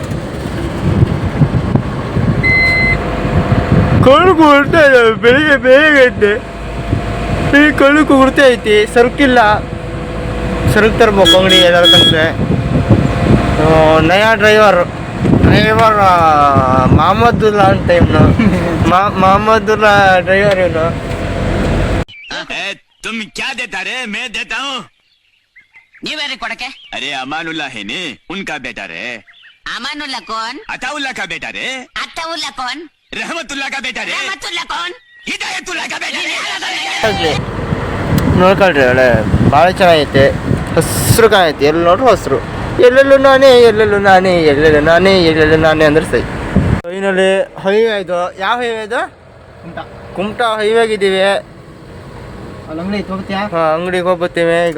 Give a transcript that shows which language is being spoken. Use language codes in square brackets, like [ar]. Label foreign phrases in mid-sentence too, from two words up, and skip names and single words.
[kn] ಕಳ್ಳು ಕುರ್ತಾ ಇದ್ದಾವೆ ಬೆಳಿಗ್ಗೆ ಬೇಗ ಐತೆ. ಈ ಕಳ್ಳು ಕುರ್ತಾ ಐತಿ. ಸರಕಿಲ್ಲ, ಸರಕು ತರ್ಬೇಕು ಅಂಗಡಿ ಎಲ್ಲರ ತಂದ್ರೆ. ನಯಾ ಡ್ರೈವರ್ ಮೊಹಮ್ಮದುಲ್ಲಾ ಅಂತ ಇವನು. ಮೊಹಮ್ಮದುಲ್ಲಾ ಡ್ರೈವರ್ ಇವನು. [hi] तुम क्या देता रे? मैं देता हूँ. [kn] ನೀವ್ಯಾರಿ ಕೊಡಕ್ಕೆ? [hi] अरे अमानुल्ला है ने, उनका बेटा रे. ಅಮಾನುಲ್ಲಾ कौन? अताउल्ला का बेटा रे. ಅತ್ತವುಲ್ಲಾ कौन? रहमतुल्ला का बेटा रे. रहमतुल्ला कौन? हिदायतुल्ला का बेटा रे. [kn] ನೋಡ್ಕೊಳ್ರಿ ಒಳ್ಳೆ ಭಾಳ ಚೆನ್ನಾಗೈತೆ. ಹಸ್ರು ಕಾಣೈತಿ. ಎಲ್ಲಿ ನೋಡ್ರಿ ಹಸ್ರು. ಎಲ್ಲೆಲ್ಲೂ ನಾನೇ ಅಂದ್ರೆ ಸೈ. ಫೈನಲಿ ಹೈವೇ ಇದು. ಯಾವ ಹೈವೇ ಇದು? ಕುಮಟಾ ಹೈವೇಗಿದ್ದೀವಿ. ಅಂಗಡಿಗೆ ಹೋಗ್ಬತ್ತೀವಿ ಈಗ.